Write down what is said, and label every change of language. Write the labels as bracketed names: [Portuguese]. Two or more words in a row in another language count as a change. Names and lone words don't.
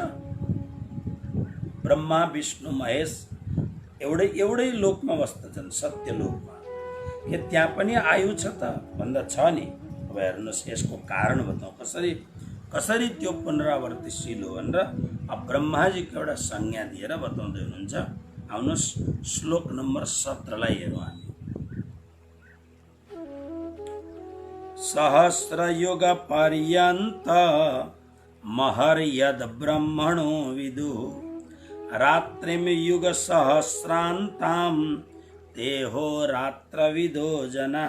[Nepali] ब्रह्मा विष्णु महेश एउटै लोकमा बस्दछन्, सत्यलोकमा। के त्यहाँ पनि आयु छ त भन्दा छ नि। अब हेर्नुहोस् यसको कारण बताउँ, कसरी त्यो पुनरावर्तिशील हो भनेर अब ब्रह्माजीको एउटा संज्ञा दिएर बताउँदै हुनुहुन्छ। आउनुहोस् श्लोक नम्बर 17 हेरौँ हामी। [Sanskrit] सहस्रयुग पर्यन्त महर्यद ब्रह्मणो विदु रात्रिम युग सहस्रान्ताम तेहो रात्रविदो जनः।